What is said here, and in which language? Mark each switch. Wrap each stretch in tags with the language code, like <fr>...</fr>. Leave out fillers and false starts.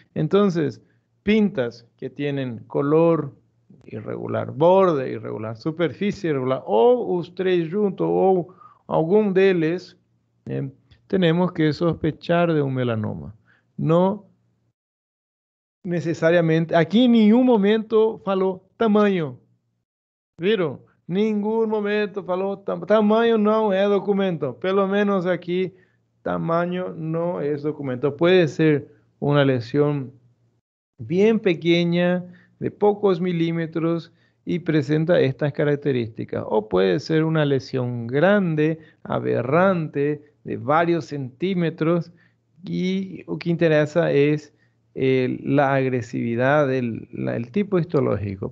<es>Entonces, pintas que tienen color irregular, borde irregular, superficie irregular, o</es> <pt>os tres juntos,</pt> <es>o algún de ellos, tenemos que sospechar de un melanoma. No necesariamente, aquí en ningún momento</es> <pt>falou tamanho, viram? Nenhum momento falou tamanho não é documento. Pelo menos aqui, tamanho não é documento.</pt> <es>Puede ser una lesión bien pequeña, de pocos milímetros, y presenta estas características. O puede ser una lesión grande, aberrante, de varios centímetros, y lo que interesa es la agresividad el tipo histológico.</es>